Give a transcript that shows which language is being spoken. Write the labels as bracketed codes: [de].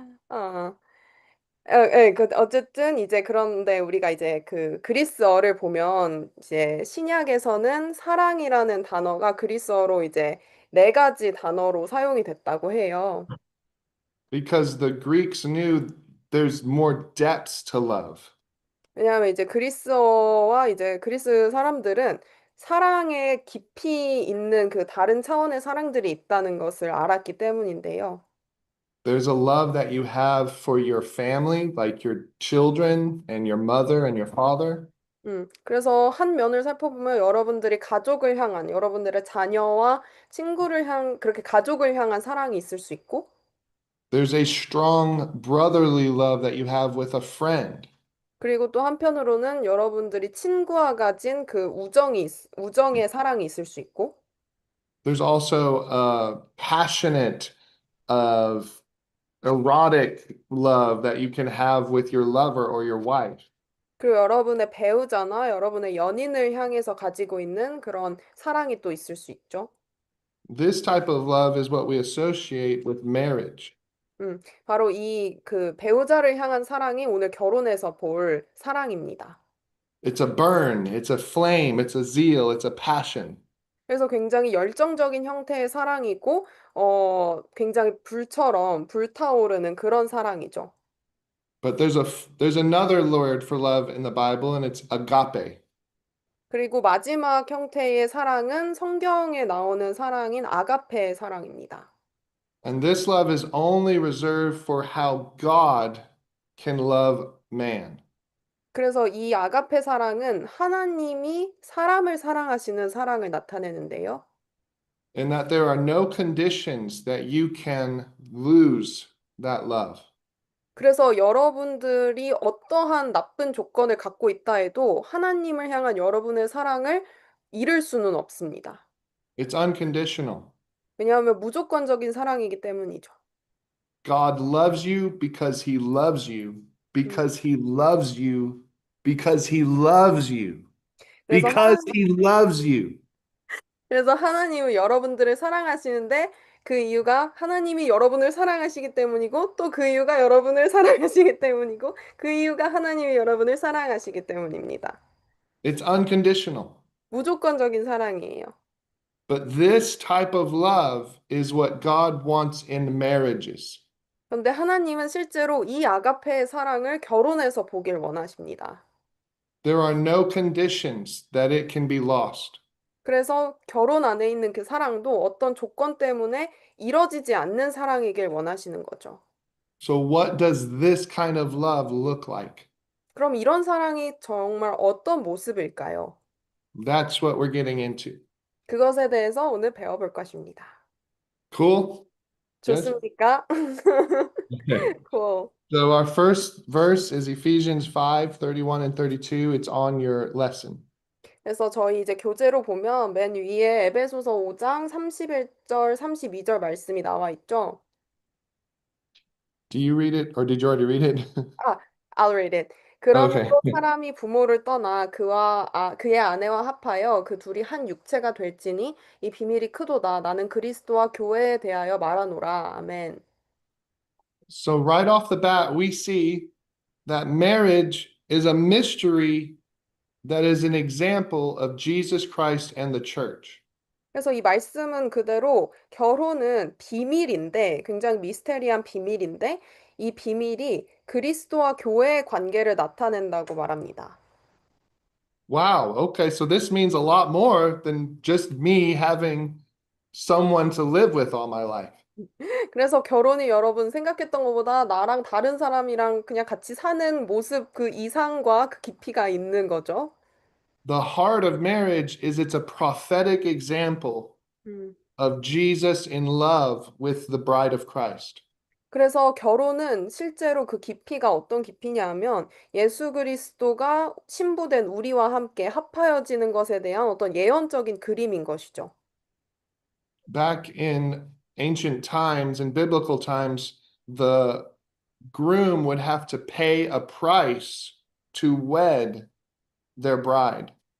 [ko] 어, 예, 어쨌든 이제 그런데 우리가 이제 그 그리스어를 보면 이제 신약에서는 사랑이라는 단어가 그리스어로 이제 네 가지 단어로 사용이 됐다고 해요. [en] Because the Greeks knew there's more depths to love. [ko] 왜냐하면 이제 그리스어와 이제 그리스 사람들은 사랑에 깊이 있는 그 다른 차원의 사랑들이 있다는 것을 알았기 때문인데요. [en] There's a love that you have for your family, like your children and your mother and your father. [ko] 그래서 한 면을 살펴보면 여러분들이 가족을 향한, 여러분들의 자녀와 친구를 그렇게 가족을 향한 사랑이 있을 수 있고, [en] There's a strong brotherly love that you have with a friend. [ko] 그리고 또 한편으로는 여러분들이 친구와 가진 그 우정의 사랑이 있을 수 있고, [en] There's also a passionate, of erotic love that you can have with your lover or your wife. [ko] 그리고 여러분의 배우자나 여러분의 연인을 향해서 가지고 있는 그런 사랑이 또 있을 수 있죠. [en] This type of love is what we associate with marriage. [ko] 바로 이 그 배우자를 향한 사랑이 오늘 결혼에서 볼 사랑입니다. [en] It's a burn, it's a flame, it's a zeal, it's a passion. [ko] 그래서 굉장히 열정적인 형태의 사랑이고, 굉장히 불처럼 불타오르는 그런 사랑이죠. [en] But there's another word for love in the Bible, and it's agape. [ko] 그리고 마지막 형태의 사랑은 성경에 나오는 사랑인 아가페의 사랑입니다. [en] And this love is only reserved for how God can love man. [ko] 그래서 이 아가페 사랑은 하나님이 사람을 사랑하시는 사랑을 나타내는데요. [en] And that there are no conditions that you can lose that love. [ko] 그래서 여러분들이 어떠한 나쁜 조건을 갖고 있다 해도 하나님을 향한 여러분의 사랑을 잃을 수는 없습니다. [en] It's unconditional. [ko] 왜냐하면 무조건적인 사랑이기 때문이죠. [en] God loves you because he loves you, 음. because he loves you, because he loves you, [ko] 그래서 [en] because he loves you. [ko] 그래서 하나님은 여러분들을 사랑하시는데 그 이유가 하나님이 여러분을 사랑하시기 때문이고 또 그 이유가 여러분을 사랑하시기 때문이고 그 이유가 하나님이 여러분을 사랑하시기 때문입니다. [en] It's unconditional. [ko] 무조건적인 사랑이에요. [en] But this type of love is what God wants in marriages. [ko] 그런데 하나님은 실제로 이 아가페의 사랑을 결혼에서 보길 원하십니다. [en] There are no conditions that it can be lost. [ko] 그래서 결혼 안에 있는 그 사랑도 어떤 조건 때문에 이뤄지지 않는 사랑이길 원하시는 거죠. [en] So, what does this kind of love look like? [ko] 그럼 이런 사랑이 정말 어떤 모습일까요? [en] That's what we're getting into. [ko] 그것에 대해서 오늘 배워볼 것입니다. [en] Cool? Good? [ko] 좋습니까? [en] Okay. cool. So, our first verse is Ephesians 5:31 and 32. It's on your lesson. [ko] 그래서 저희 이제 교재로 보면 맨 위에 에베소서 5장 31절, 32절 말씀이 나와 있죠. [en] Do you read it or did you already read it? 아, I'll read it. Okay. [ko] 그러므로 사람이 부모를 떠나 그의 아내와 합하여 그 둘이 한 육체가 될지니 이 비밀이 크도다. 나는 그리스도와 교회에 대하여 말하노라. 아멘. [en] So, right off the bat, we see that marriage is a mystery that is an example of Jesus Christ and the church. [ko] 그래서 이 말씀은 그대로 결혼은 비밀인데, 굉장히 미스테리한 비밀인데, 이 비밀이 그리스도와 교회의 관계를 나타낸다고 말합니다. [en] Wow. Okay. So, this means a lot more than just me having someone to live with all my life. [ko] 그래서 결혼이 여러분 생각했던 것보다 나랑 다른 사람이랑 그냥 같이 사는 모습 그 이상과 그 깊이가 있는 거죠. [en] The heart of marriage is it's a prophetic example 음. of Jesus in love with the bride of Christ. [ko] 그래서 결혼은 실제로 그 깊이가 어떤 깊이냐 하면 예수 그리스도가 신부된 우리와 함께 합하여지는 것에 대한 어떤 예언적인 그림인 것이죠. [en] Back in ancient times, in biblical times, the groom would have to pay a price to wed their bride.